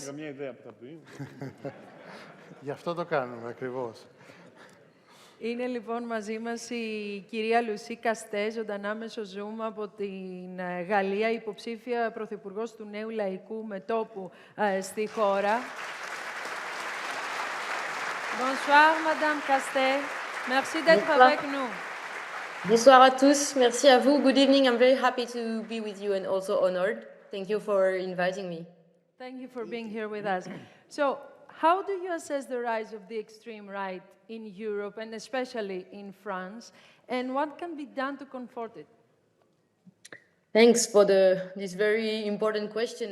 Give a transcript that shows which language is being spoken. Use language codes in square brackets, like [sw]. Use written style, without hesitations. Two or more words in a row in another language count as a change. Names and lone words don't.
[el] Θα καμία ιδέα που θα πει. Γι' αυτό το κάνουμε ακριβώς. Είναι λοιπόν μαζί μας η κυρία Lucie Castets, ζωντανά μέσω Zoom από την Γαλλία, υποψήφια Πρωθυπουργός του Νέου Λαϊκού Μετώπου στη χώρα. [fr] Bonsoir, Madame Castets. Merci d'être avec nous. Bonsoir à tous. Merci à vous. [en] Good evening. I'm very happy to be with you and also honored. Thank you for inviting me. Thank you for being here with us. So, how do you assess the rise of the extreme right in Europe and especially in France? And what can be done to comfort it? Thanks for this very important question.